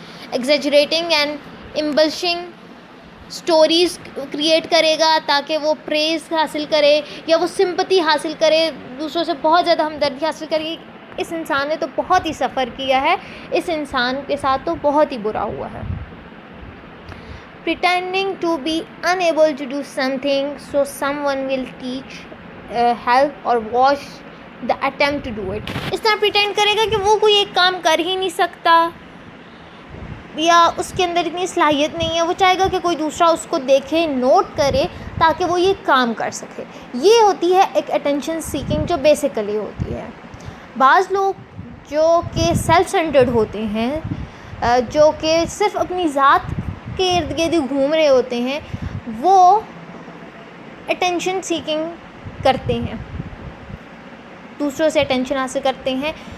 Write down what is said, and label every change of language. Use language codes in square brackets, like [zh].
[en] exaggerating and embellishing stories [ur] create کرے گا تاکہ وہ پریز حاصل کرے یا وہ سمپتی حاصل کرے, دوسروں سے بہت زیادہ ہمدردی حاصل کرے. اس انسان نے تو بہت ہی سفر کیا ہے, اس انسان کے ساتھ تو بہت ہی برا ہوا ہے. [en] pretending to be unable to do something so someone will teach, help or watch the attempt to do it. [ur] اس طرح pretend کرے گا کہ وہ کوئی ایک کام کر ہی نہیں سکتا یا اس کے اندر اتنی صلاحیت نہیں ہے. وہ چاہے گا کہ کوئی دوسرا اس کو دیکھے, نوٹ کرے تاکہ وہ یہ کام کر سکے. یہ ہوتی ہے ایک اٹینشن سیکنگ جو بیسیکلی ہوتی ہے. بعض لوگ جو کہ سیلف سینٹرڈ ہوتے ہیں, جو کہ صرف اپنی ذات کے ارد گرد گھوم رہے ہوتے ہیں, وہ اٹینشن سیکنگ کرتے ہیں, دوسروں سے اٹینشن حاصل کرتے ہیں.